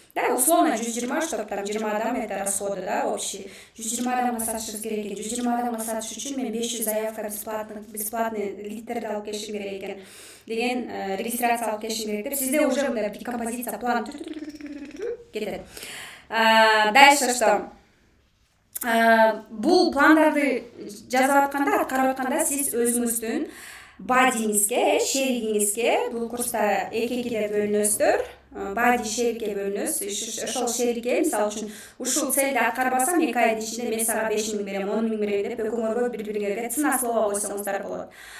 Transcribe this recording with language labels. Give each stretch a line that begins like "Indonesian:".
Russian: Да, условно 120, чтобы там 20 адам это расходы, да, общие.
Kyrgyz: 120 адамга сатышыбыз керек экен. 120 адамга сатыш үчүн мен 500 заявка бесплатный литтерди алып келишим керек экен. Деген регистрация алып келишим керек деп. Сизде уже мындай декомпозиция план кетет.
Russian: Дальше что?
Kyrgyz: Бул пландарды жазып атканда, аткарып атканда сиз өзүңүздүн бадиңизге, шеригиңизге, бул курста 2-2 бөлүнөсүздөр. Бади шерикке бөлүнөсүз. Ошол шерикке, мисалы үчүн, ушул целди аткарбасам 2 айдын ичинде мен сага 5 миң берем, 10 миң берем деп экөөңөргө бири-бириңерге
Russian: цена слова
Kyrgyz: койсоңуздар болот.